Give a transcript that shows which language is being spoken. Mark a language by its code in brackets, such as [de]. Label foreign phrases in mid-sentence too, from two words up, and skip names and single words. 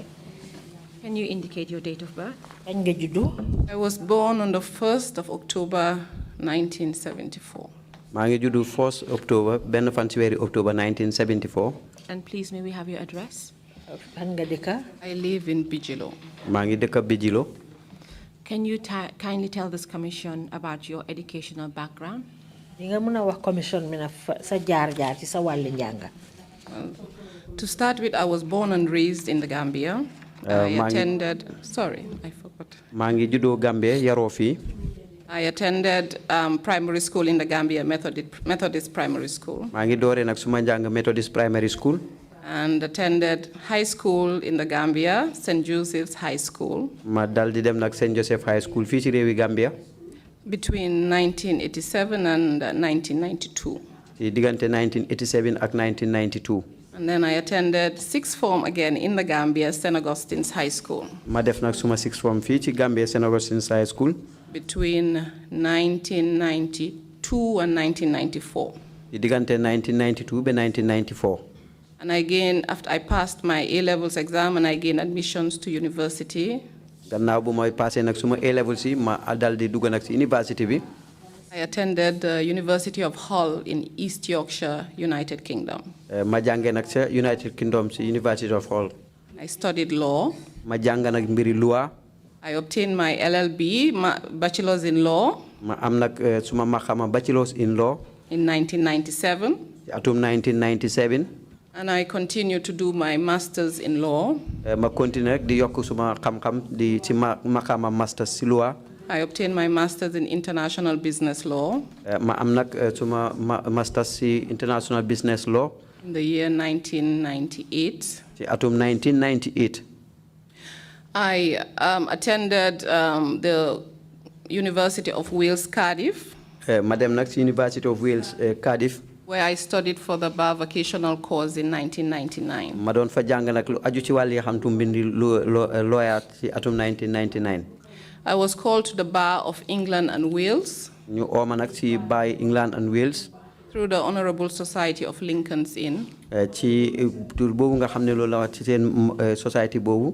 [en] Can you indicate your date of birth? [wo] kañ nga juddu. [en] I was born on the 1st of October 1974. [wo] maa ngi juddu [en] 1st October [wo] benn fan ci weeri October 1974. [en] And please, may we have your address? [wo] fan nga dëkka. [en] I live in Bijilo. [wo] maa ngi dëkk Bijilo. [en] Can you kindly tell this commission about your educational background? [wo] li nga mun a wax commission mi na sa jaar-jaar ci sa wàlli njàng. [en] To start with, I was born and raised in the Gambia. I attended, sorry, I forgot. [wo] maa ngi juddoo Gambia yaroo fii. [en] I attended primary school in the Gambia, Methodist Primary School. [wo] maa ngi dooree nag suma njàng Methodist Primary School. [en] And attended high school in the Gambia, St. Joseph's High School. [wo] ma dal di dem nag St. Joseph High School fii ci réewi Gambia. [en] Between 1987 and 1992. [wo] ci diggante 1987 ak 1992. [en] And then I attended sixth form again in the Gambia, St. Augustine's High School. [wo] ma def nag suma sixth form fii ci Gambia St. Augustine's High School. [en] Between 1992 and 1994. [wo] ci diggante 1992 ba 1994. [en] And again, after I passed my A-levels exam and I gained admissions to university. [wo] gannaaw bu may passé nag suma A-levels yi ma dal di dugg nag ci university bi. [en] I attended the University of Hull in East Yorkshire, United Kingdom. [wo] ma jàngee nag ca United Kingdom ci University of Hull. [en] I studied law. [wo] ma jàng nag mbiri loi. [en] I obtained my LLB, Bachelor's in Law. [wo] ma am nag suma maxama [en] Bachelor's in Law. In 1997. [wo] ci atum 1997. [en] And I continue to do my Master's in Law. [wo] ma continue rek di yokk suma xam-xam di ci maxama Master's ci loi. [en] I obtained my Master's in International Business Law. [wo] ma am nag suma Master's ci International Business Law. [en] In the year 1998. [wo] ci atum 1998. [en] I attended the University of Wales, Cardiff. [wo] ma dem nag ci University of Wales Cardiff. [en] Where I studied for the bar vocational course in 1999. [wo] ma doon fa jàng nag lu aju ci wàlli xam-tu mbindi lawyer ci atum 1999. [en] I was called to the bar of England and Wales. [wo] ñu ooma nag ci bar England and Wales. [en] Through the Honorable Society of Lincoln's Inn. [wo] ci tur boobu nga xam ne loolu la wax ci seen society boobu.